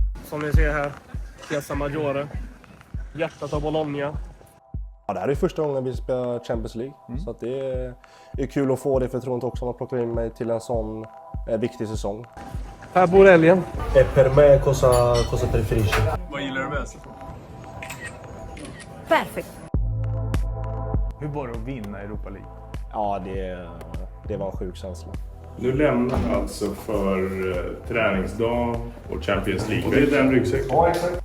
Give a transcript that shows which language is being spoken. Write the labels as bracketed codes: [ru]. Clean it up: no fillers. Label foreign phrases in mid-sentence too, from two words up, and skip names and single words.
[sv] som ni ser här. Piazza Maggiore. Hjärtat av Bologna. Ja, det här är första gången vi spelar Champions League. Så att det är kul att få det förtroendet också. Man plockar in mig till en sån viktig säsong. Här bor älgen. [it] Per me cosa preferisci? [sv] Vad gillar du bäst? Perfekt. Hur var det att vinna Europa League? Ja, det var en sjuk känsla. Nu lämnar vi alltså för träningsdag och Champions League. Och det är den ryggsäcken. Ja, exakt.